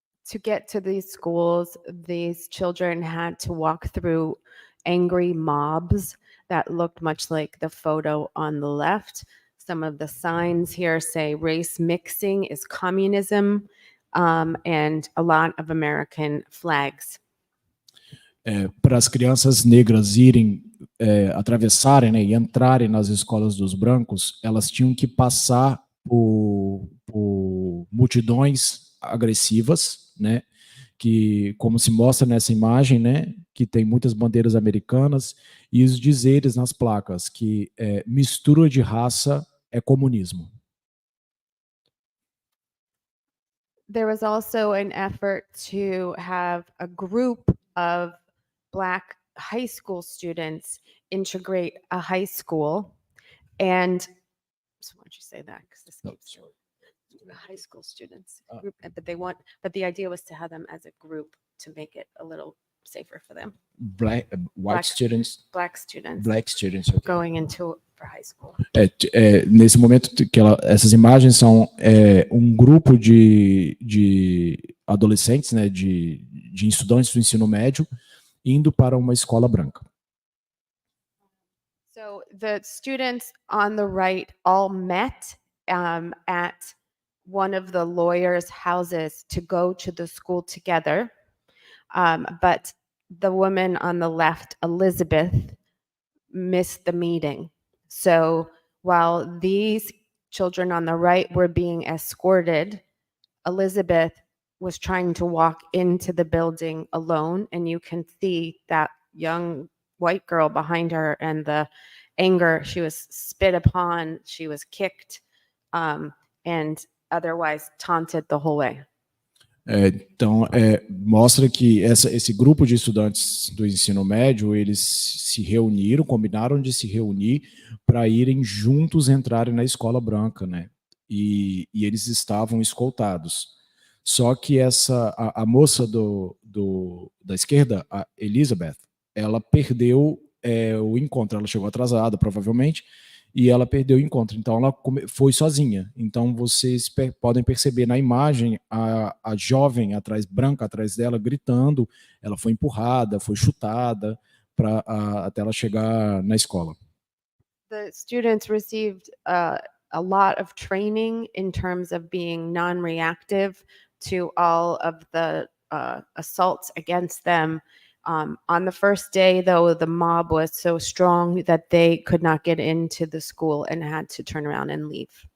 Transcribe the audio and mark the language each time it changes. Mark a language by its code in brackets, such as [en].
[en] To get to these schools, these children had to walk through angry mobs that looked much like the photo on the left. Some of the signs here say race mixing is communism, and a lot of American flags. [pt] Para as crianças negras atravessarem, né, e entrarem nas escolas dos brancos, elas tinham que passar por multidões agressivas, né, que, como se mostra nessa imagem, né, que tem muitas bandeiras americanas, e os dizeres nas placas que mistura de raça é comunismo. [en] There was also an effort to have a group of Black high school students integrate a high school. And so why don't you say that? Because this No, keeps sorry. high school students group, but the idea was to have them as a group to make it a little safer for them. White students, Black students black students. Okay. going into for high school. [pt] Nesse momento que essas imagens são um grupo de adolescentes, né, de estudantes do ensino médio, indo para uma escola branca. [en] So the students on the right all met at one of the lawyers' houses to go to the school together. But the woman on the left, Elizabeth, missed the meeting. So while these children on the right were being escorted, Elizabeth was trying to walk into the building alone. And you can see that young white girl behind her and the anger. She was spit upon, she was kicked, and otherwise taunted the whole way. [pt] Então, mostra que esse grupo de estudantes do ensino médio, eles se reuniram, combinaram de se reunir para irem juntos entrarem na escola branca, né? E eles estavam escoltados. Só que a moça da esquerda, a Elizabeth, ela perdeu o encontro. Ela chegou atrasada, provavelmente, e ela perdeu o encontro. Então, ela foi sozinha. Então, vocês podem perceber na imagem a jovem branca atrás dela, gritando. Ela foi empurrada, foi chutada até ela chegar na escola. [en] The students received a lot of training in terms of being non-reactive to all of the assaults against them. On the first day, though, the mob was so strong that they could not get into the school and had to turn around and leave.